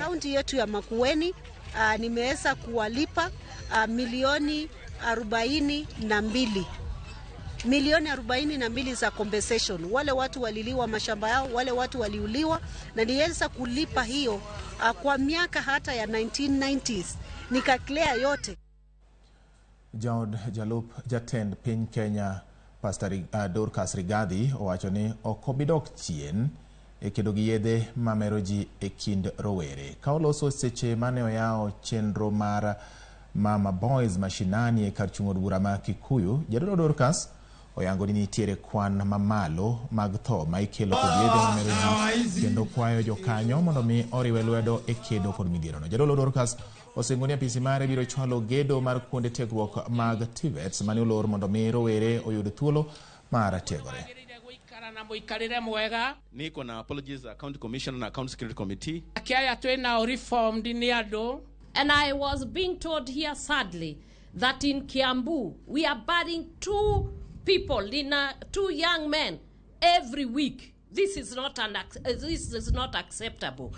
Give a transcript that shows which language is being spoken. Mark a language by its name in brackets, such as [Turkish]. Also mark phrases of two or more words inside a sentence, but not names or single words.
[Swahili] Kaunti yetu ya Makueni nimeweza kuwalipa milioni 42. Milioni 42 za compensation. Wale watu waliliwa mashamba yao, wale watu waliuliwa, na niweza kulipa hiyo kwa miaka hata ya 1990s. Nikaclear yote. [Luo (Kenya and Tanzania)] Jalup jatend piny Kenya Pastor Dorcas Rigathi owacho ni okobidok chien e kedo gi yedhe mameroji e kind rowere. Ka oloso seche mane oyao chenro mar Mama Boys mashinani e kar chung od bura ma Kikuyu, Jadolo Dorcas oyango ni nitiere kwan mamalo mag tho ma ikelo kod yedhe mameroji kendo kwayo jokanyo mondo mi oriwe lwedo e kedo kod midhiero no. Jadolo Dorcas osingo ni apisi mare biro chwalo gedo mar kuonde tiegruok mag TVETs mane olor mondo mi rowere oyud thuolo mar tiegore. [Swahili] Niko na apologies County Commissioner na County Security Committee. [English] And I was being told here sadly that in Kiambu we are burying 2 people, two young men every week. This is not acceptable.